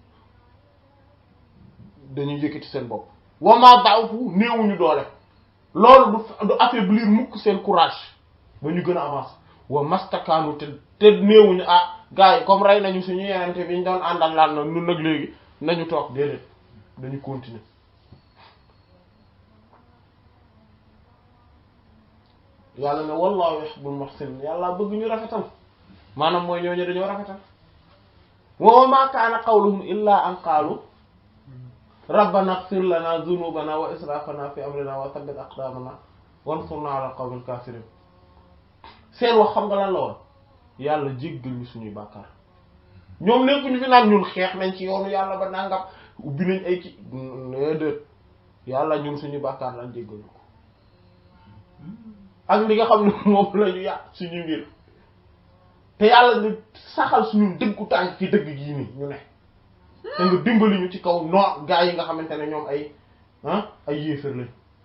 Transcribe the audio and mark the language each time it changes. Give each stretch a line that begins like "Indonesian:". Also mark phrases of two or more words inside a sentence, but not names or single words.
Wolof: dañuy yëkkati seen bopp
Arabic: وما ضعفوا
Wolof: néewuñu doole loolu du affaiblir mukk seen courage ba ñu gën a avancer
Arabic: وما استكانوا
Wolof: te néewuñu gars yi comme rey nañu suñu yenente bi ñu doon àndal laan na nun nag léegi nañu toog déedéet dañu continuer yàlla ne
Arabic: والله يحب المحسنين
Wolof: yàlla bëgg ñu rafetal maanaam mooy ñooñu dañoo rafetal
Arabic: وما كان قولهم إلا أن قالوا ربنا اغفر لنا ذنوبنا وإسرافنا في أمرنا وثبت أقدامنا وانصرنا على القوم الكافرين
Wolof: seen wax xam nga lan la woon yàlla jéggal ñu suñuy bàkkaar ñoom nekkuñu fi naan ñun xeex nañ ci yoonu yàlla ba nangam ubbi nañ ay ci déet yàlla ñun suñu bàkkaar lañ jéggal ñu ko ak li nga xam ne moom la ñu yàq suñu mbir te yàlla nga saxal suñu dëggu tànk ci dëgg gii nii ñu ne te nga dimbali ñu ci kaw noo gaa yi nga xamante ne ñoom ay yéefar lañ